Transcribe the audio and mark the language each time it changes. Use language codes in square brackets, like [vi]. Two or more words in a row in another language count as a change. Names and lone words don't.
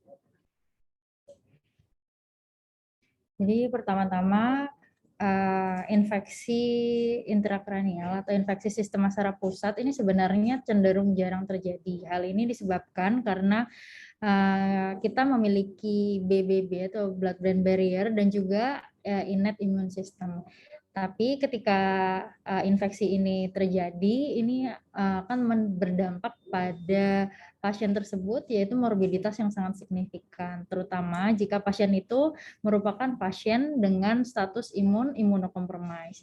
[id] Jadi pertama-tama infeksi intrakranial atau infeksi sistem saraf pusat ini sebenarnya cenderung jarang terjadi. Hal ini disebabkan karena kita memiliki BBB atau [en] blood-brain barrier [id] dan juga [en] innate immune system. [id] Tapi ketika infeksi ini terjadi, ini akan berdampak pada pasien tersebut, yaitu morbiditas yang sangat signifikan, terutama jika pasien itu merupakan pasien dengan status imunokompromis.